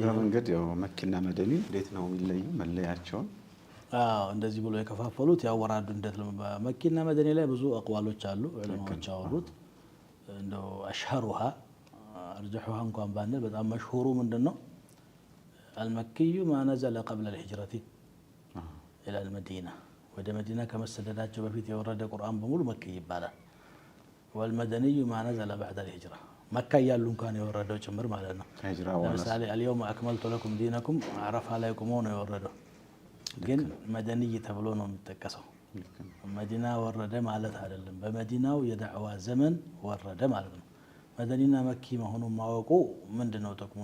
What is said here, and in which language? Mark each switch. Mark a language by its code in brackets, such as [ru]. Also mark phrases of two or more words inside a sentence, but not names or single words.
[am] መንገድ ያው መኪና መደኒ እንዴት ነው የሚለዩ መለያቸውን? እንደዚህ ብሎ የከፋፈሉት ያወራዱ እንዴት ነው። መኪና መደኒ ላይ ብዙ አቅዋሎች አሉ ዑለማዎች ያወሩት። እንደው [ar] أشهرها أرجحها [am] እንኳን ባንል በጣም መሽሁሩ ምንድነው [ar] المكي ما نزل قبل الهجرة إلى المدينة [am] ወደ መዲና ከመሰደዳቸው በፊት የወረደ ቁርአን በሙሉ መኪ ይባላል። [ar] والمدني ما نزل بعد الهجرة [am] መካ እያሉ እንኳን የወረደው ጭምር ማለት ነው። ለምሳሌ [ar] اليوم أكملت لكم دينكم [am] አረፋ ላይ ቆሞ ነው የወረደው፣ ግን መደኒይ ተብሎ ነው የሚጠቀሰው። መዲና ወረደ ማለት አይደለም፣ በመዲናው የዳዕዋ ዘመን ወረደ ማለት ነው። መደኒና መኪ መሆኑን ማወቁ ምንድነው ጥቅሙ?